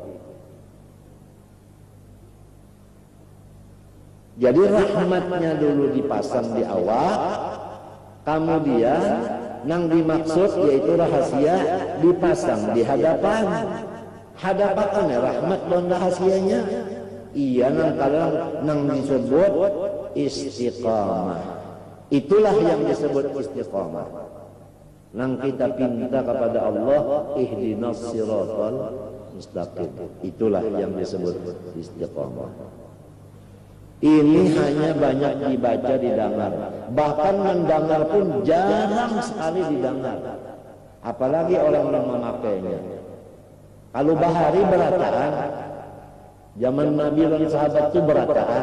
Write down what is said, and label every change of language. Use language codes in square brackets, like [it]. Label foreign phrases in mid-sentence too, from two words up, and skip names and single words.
[id] Jadi rahmatnya dulu dipasang di awal, kemudian yang dimaksud yaitu rahasia dipasang di hadapan. Hadapannya rahmat dan rahasianya. [bjn] Iya nang kalau nang disebut istiqamah. [id] Itulah yang disebut istiqamah. [bjn] Nang kita pinta kepada Allah, [ar] اهدنا الصراط المستقيم. [id] Itulah yang disebut istiqamah. Ini hanya banyak dibaca, didengar. Bahkan mendengar pun jarang sekali didengar. Apalagi orang-orang memakainya. [bjn] Kalau bahari berataan, zaman Nabi dan sahabat itu berataan.